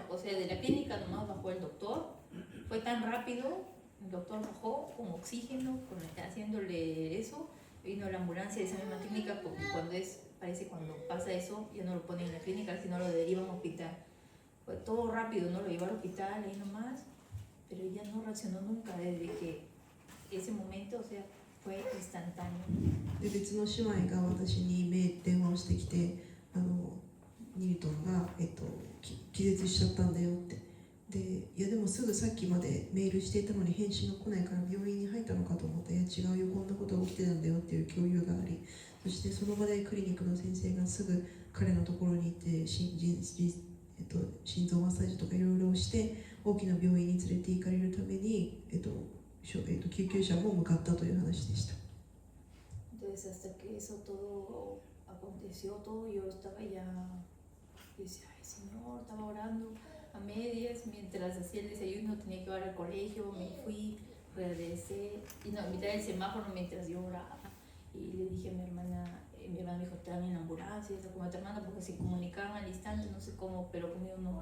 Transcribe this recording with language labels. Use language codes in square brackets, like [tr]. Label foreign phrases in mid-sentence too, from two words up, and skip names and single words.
[es] O sea, de la clínica nomás bajó el doctor, fue tan rápido, el doctor bajó con oxígeno, haciéndole eso, vino la ambulancia de esa misma clínica, porque parece cuando pasa eso, ya no lo ponen en la clínica, sino lo derivan a un hospital. Fue todo rápido, ¿no? Lo llevaron al hospital, ahí nomás, pero ella no reaccionó nunca desde que ese momento, o sea, fue instantáneo. [ja] で別の姉妹が私に電話をしてきてニルトンが、気絶しちゃったんだよってでいやでもすぐさっきまでメールしていたのに返信が来ないから病院に入ったのかと思ったいや違うよこんなことが起きてたんだよっていう共有がありそしてその場でクリニックの先生がすぐ彼のところに行って心臓マッサージとかいろいろして大きな病院に連れて行かれるために、救急車も向かったという話でした。 [es] Entonces hasta que eso todo aconteció, todo yo estaba ya, yo decía, ay Señor, estaba orando a medias mientras hacía el desayuno, tenía que ir al colegio, me fui, regresé y no, a mitad del semáforo mientras yo oraba y le dije a mi hermana me dijo, están en la ambulancia, está con otra hermana porque se comunicaban al instante, no sé cómo, pero conmigo no.